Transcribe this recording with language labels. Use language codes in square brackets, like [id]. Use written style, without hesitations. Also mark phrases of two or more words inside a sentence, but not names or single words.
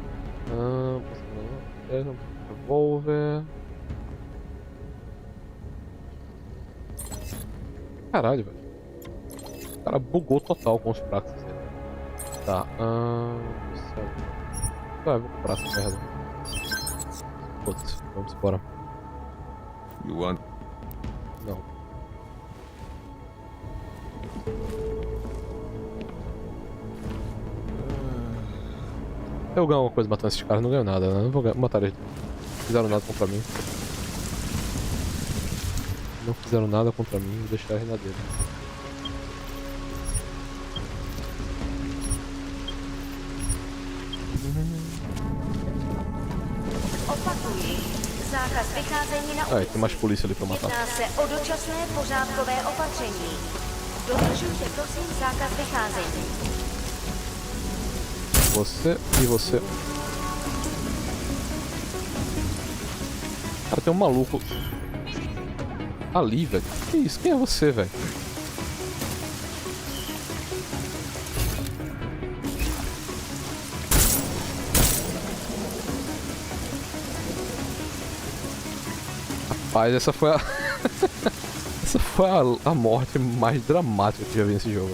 [pt] Revólver. Caralho, velho. O cara bugou total com os pratos. Tá. Vai, vou comprar essa merda. Foda-se, vamos embora. [en] You want? [pt] Não. Eu ganho alguma coisa matando esses caras, não ganho nada, né? Não vou matar eles. Não fizeram nada contra mim. Não fizeram nada contra mim, vou deixar eles na dele. [cs] Opakuji, zákaz vycházení na ulici. [pt] Tem mais polícia ali pra matar. [cs] Jedná se o dočasné pořádkové opatření. Dodržujte prosím zákaz vycházení. [pt] Você e você. Cara, tem um maluco ali, velho. Que isso? Quem é você, velho? Rapaz, essa foi a essa foi a morte mais dramática que eu já vi nesse jogo.